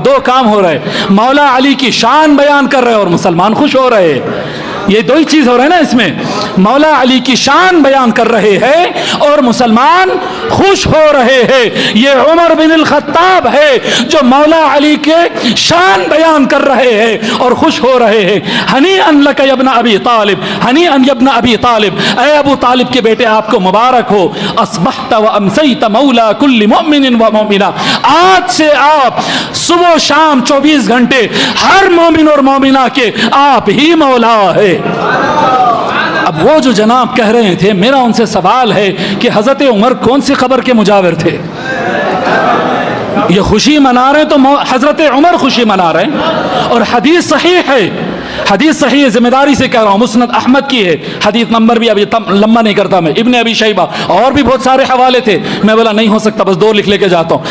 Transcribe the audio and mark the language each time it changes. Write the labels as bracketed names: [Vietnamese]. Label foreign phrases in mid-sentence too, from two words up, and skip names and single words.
[Urdu] دو کام ہو رہے، مولا علی کی شان بیان کر رہے اور مسلمان خوش ہو رہے، یہ دو ہی چیز ہو رہا ہے نا اس میں، مولا علی کی شان بیان کر رہے ہیں اور مسلمان خوش ہو رہے ہیں۔ یہ عمر بن الخطاب ہے جو مولا علی کے شان بیان کر رہے ہیں اور خوش ہو رہے ہیں۔ [Arabic] ہنیئا لک یا ابن ابی طالب، ہنیئا یا ابن ابی طالب، [Urdu] اے ابو طالب کے بیٹے آپ کو مبارک ہو۔ [Arabic] اصبحت و امسیت مولا کل مؤمن و مؤمنہ، [Urdu] آج سے آپ صبح و شام 24 گھنٹے ہر مومن اور مومنہ کے آپ ہی مولا ہے۔ اب وہ جو جناب کہہ رہے تھے، میرا ان سے سوال ہے کہ حضرت عمر کون سی خبر کے مجاور تھے؟ یہ خوشی منا رہے تو حضرت عمر خوشی منا رہے ہیں، اور حدیث صحیح ہے، حدیث صحیح ہے، ذمہ داری سے کہہ رہا ہوں، مسند احمد کی ہے، حدیث نمبر بھی ابھی لمبا نہیں کرتا میں، ابن ابی شیبہ، اور بھی بہت سارے حوالے تھے، میں بولا نہیں ہو سکتا، بس 2 لکھ لے کے جاتا ہوں۔